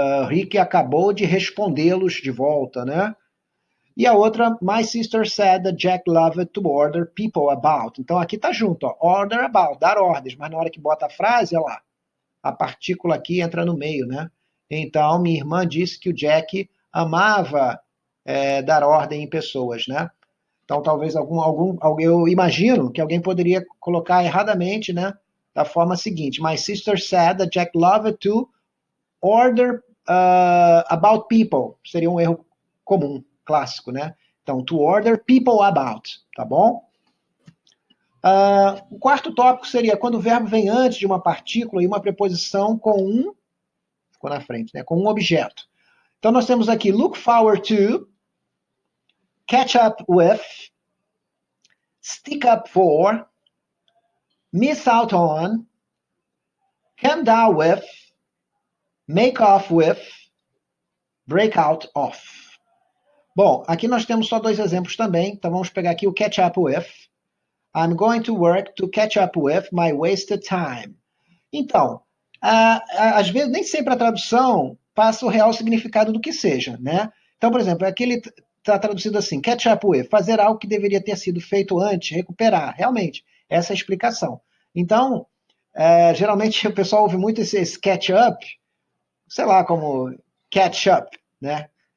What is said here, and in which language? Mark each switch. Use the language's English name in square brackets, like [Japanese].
[Portuguese] Rick acabou de respondê-los de volta, né? E a outra, [English] my sister said that Jack loved to order people about. [Portuguese] Então aqui tá junto, ó, order about, dar ordens, mas na hora que bota a frase, olha lá, a partícula aqui entra no meio, né? Então, minha irmã disse que o Jack amava dar ordem em pessoas, né? Então, talvez eu imagino que alguém poderia colocar erradamente, né? Da forma seguinte: [English] my sister said that Jack loved to order about people. [Portuguese] Seria um erro comum, clássico, né? [English] Então, to order people about, [Portuguese] tá bom? O quarto tópico seria quando o verbo vem antes de uma partícula e uma preposição ficou na frente, né? Com um objeto. Então, nós temos aqui look forward to, catch up with, stick up for, miss out on, come down with, make off with, break out of. Bom, aqui nós temos só 2 exemplos também, então vamos pegar aqui o catch up with. [English] I'm going to work to catch up with my wasted time. [Portuguese] Então, às vezes, nem sempre a tradução passa o real significado do que seja, né? Então, por exemplo, aqui ele está traduzido assim, catch up with, fazer algo que deveria ter sido feito antes, recuperar, realmente, essa é a explicação. Então, geralmente o pessoal ouve muito esse catch up, sei lá, como catch up, né?